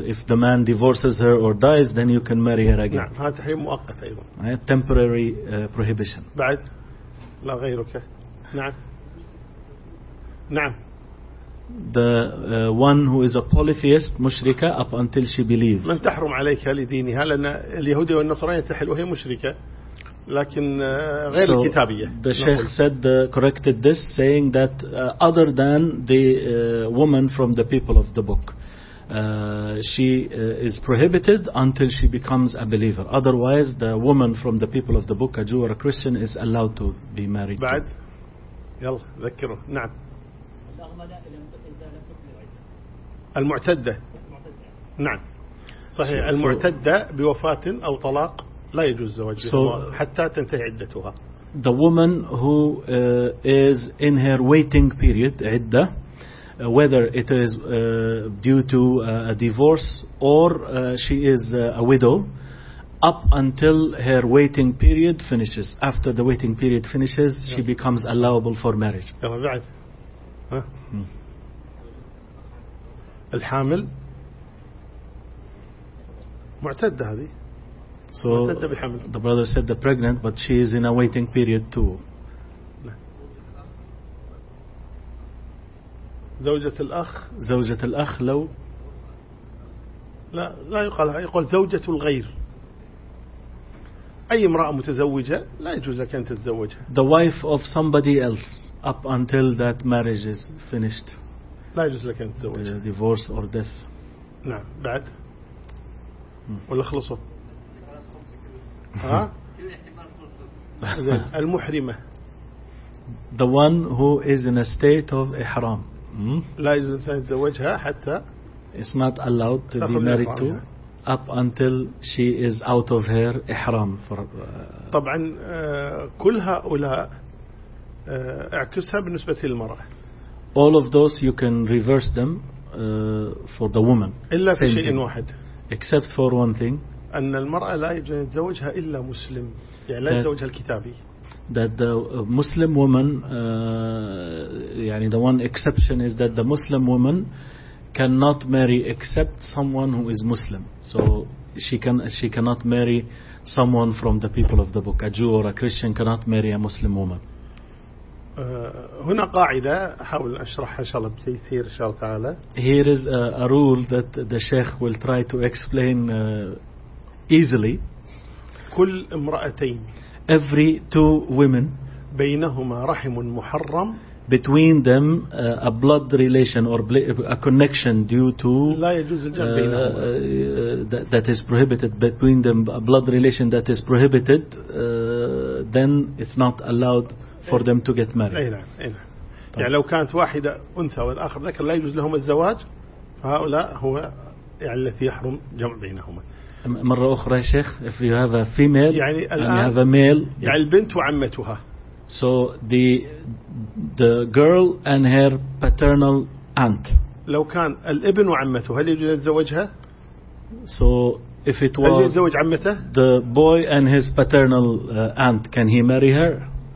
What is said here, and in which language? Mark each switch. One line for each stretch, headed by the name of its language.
English: If the man divorces her or dies, then you can marry her again.
Arabic: نعم هذا تحريم مؤقت أيضا.
English: Right? Temporary prohibition.
Arabic: بعد لا غيرك. نعم نعم.
English: The one who is a polytheist مشركة up until she believes.
Arabic: من تحرم عليك لدينها لأن اليهود والنصارين تحل وهي مشركة لكن غير
English: so
Arabic: الكتابية.
English: The Sheikh said corrected this saying that other than the woman from the people of the book, she is prohibited until she becomes a believer. Otherwise, the woman from the people of the book, a Jew or a Christian, is allowed to be married.
Arabic: بعد يلا ذكروا. نعم. المعتدة. نعم صحيح. المعتدة بوفاة أو طلاق لا يجوز زواجها حتى تنتهي عدتها.
English: The woman who is in her waiting period عدة, whether it is due to a divorce or she is a widow, up until her waiting period finishes. After the waiting period finishes, she becomes allowable for marriage.
Arabic: بعد الحامل معتدة هذه.
English: So the brother said the pregnant, but she is in a waiting period too.
Arabic: زوجة الأخ. زوجة الأخ لو لا يقال يقول زوجة الغير. أي امرأة متزوجة لا يجوز لك أن تتزوجها.
English: The wife of somebody else up until that marriage is finished.
Arabic: لا يجوز لك أن تتزوجها.
English: Divorce or death.
Arabic: نعم بعد. ولا خلصوا. ها؟ المحرمة.
English: the one who is in a state of ihram.
Arabic: لا يجوز أن يتزوجها حتى.
English: It's not allowed to be married to up until she is out of her ihram.
Arabic: طبعا كل هؤلاء اعكسها بالنسبة للمرأة.
English: All of those you can reverse them for the woman.
Arabic: إلا في شيء واحد.
English: Except for one thing.
Arabic: أن المرأة لا يجوز أن يتزوجها إلا مسلم. يعني لا يتزوجها الكتابي.
English: That the Muslim woman, the one exception is that the Muslim woman cannot marry except someone who is Muslim. So she cannot marry someone from the people of the book. A Jew or a Christian cannot marry a Muslim woman.
Arabic: هنا قاعدة حاول أشرحها إن شاء الله بتيسير إن شاء الله تعالى.
English: Here is a rule that the Sheikh will try to explain easily.
Arabic: كل امرأتين.
English: Every two women,
Arabic: بينهما رحم محرم,
English: between them a blood relation or a connection due to
Arabic: لا يجوز الجمع بينهما
English: that is prohibited between them, a blood relation that is prohibited, then it's not allowed for them to get married.
Arabic: أي نعم. يعني لو كانت واحدة أنثى والآخر ذكر لا يجوز لهم الزواج, فهؤلاء هو يعني الذي يحرم جمع بينهما. مرة أخرى شيخ,
English: if you have a female
Arabic: يعني
English: and you have a male,
Arabic: يعني البنت وعمتها.
English: So the girl and her paternal aunt.
Arabic: لو كان الابن وعمته هل يجوز يتزوجها؟
English: So if it was
Arabic: هل يتزوج عمته؟
English: The boy and his paternal aunt, can he marry her?